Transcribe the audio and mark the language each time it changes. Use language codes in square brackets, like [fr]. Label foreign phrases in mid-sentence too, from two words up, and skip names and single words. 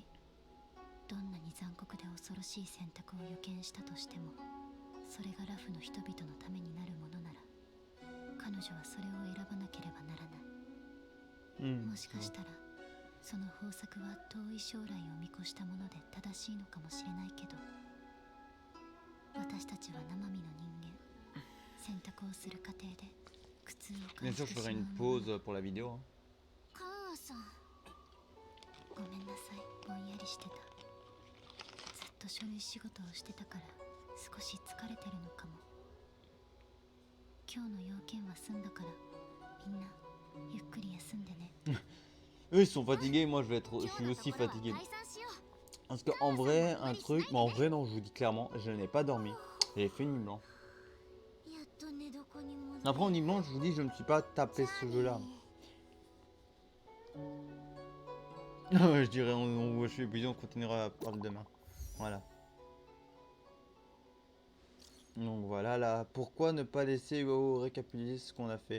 [ja] どんなに残酷で恐ろしい選択を予見したとしても、それがラフの人々のためになるものなら、彼女はそれを選ばなければならない。もしかしたらその方策は遠い将来を見越したもので正しいのかもしれないけど、私たちは生身の人間、選択をする過程で苦痛を感 [fr] Bien [ja] じ [fr] sûr, [ja] て [fr] je [ja] しま [fr] ferai [ja] う [fr] une [ja] もの。 [fr] pause pour la vidéo. Hein. [ja] カンアさん、ごめんなさい、ぼんやりしてた。ずっと書類仕事をしてたから少し疲れてるのかも。今日の要件は済んだから、みんなゆっくり休んでね。 [fr] Eux ils sont fatigués, moi je suis aussi fatigué. [ja] 退散しよう。 [fr] Parce que en vrai, un truc, mais en vrai non, je vous dis clairement, je n'ai pas dormi. J'ai fait une nuit blanche. [ja] やっと寝床に戻る。 [fr] Après en nuit blanche, je vous dis, je ne me suis pas tapé ce jeu-là. Je dirais, je suis épuisé, on continuera à parler demain. Voilà. Donc voilà, là, pourquoi ne pas laisser récapituler ce qu'on a fait.